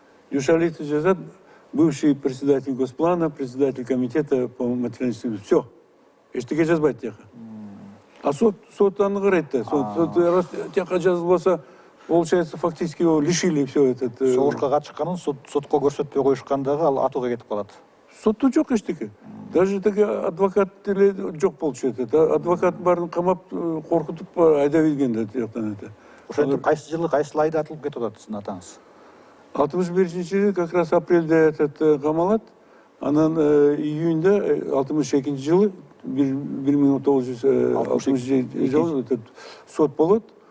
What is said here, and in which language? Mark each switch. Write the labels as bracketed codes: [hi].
[ky] Дюшалиевди жазат, [ru] бывший председатель Госплана, председатель комитета по материальному. Все. [ky] Эчтеке жазбайт тияка. А сот аны карайт да. Сот раз тияка жазылбаса, [ru] получается, фактически его лишили все это. [ky] Согушка катышканын сотко көрсөтпөй коюшкан дагы ал атууга кетип калат. Сотто жок эчтеке. Даже таки адвокат деле жок болчу. Адвокат барын камап, коркутуп айдап ийген да тияктан это. Ошентип кайсы жылы кайсы айда атылып кетип атат сиздин атаңыз? 61-жылы как раз апрелде камалат. Анан июньда 62 жылы 1960 жылы сот болот.